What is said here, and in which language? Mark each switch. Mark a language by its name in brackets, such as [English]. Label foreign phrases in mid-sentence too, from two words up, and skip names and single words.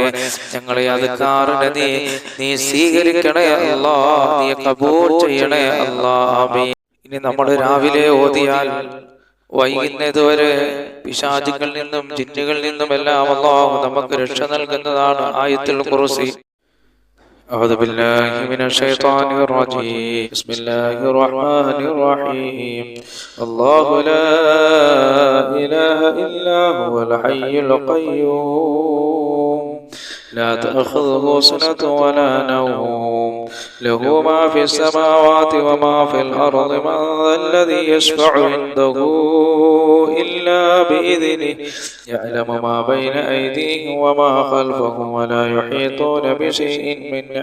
[Malayalam] ഞങ്ങളെ അദ്കാറിനെ നീ സ്വീകരിക്കണേ അല്ലാഹ്. നീ ഖബൂൽ ചെയ്യണേ അല്ലാഹ്. ആമീൻ. ഇനി നമ്മൾ രാവിലെ ഓതിയാൽ വൈകുന്നതുവരെ പിശാചുകളിൽ നിന്നും ജിന്നുകളിൽ നിന്നും എല്ലാം അല്ലാഹു നമുക്ക് രക്ഷ നൽകുന്നതാണ് [Arabic] آية الكرسي. أعوذ بالله من الشيطان الرجيم. بسم الله الرحمن الرحيم. الله لا إله إلا هو الحي القيوم لا تأخذه سنة ولا نوم له ما في السماوات وما في الأرض من ذا الذي يشفع عنده إلا بإذنه يعلم ما بين أيديهم وما خلفهم ولا يحيطون بشيء من